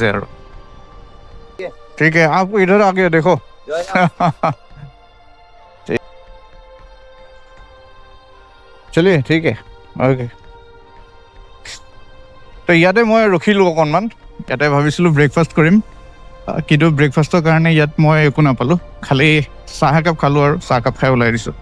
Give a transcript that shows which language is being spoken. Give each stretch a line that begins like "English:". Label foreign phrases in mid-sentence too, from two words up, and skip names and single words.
Assamese: আৰু ঠিক আছে,
Hindi: आप इधर आके देखो।
Assamese: চলিয়ে ঠিক আছে, অ'কে। তো ইয়াতে মই ৰখিলোঁ অকণমান। ইয়াতে ভাবিছিলোঁ ব্ৰেকফাষ্ট কৰিম, কিন্তু ব্ৰেকফাষ্টৰ কাৰণে ইয়াত মই একো নাপালোঁ, খালি চাহ একাপ খালোঁ আৰু চাহ একাপ খাই ওলাই দিছোঁ।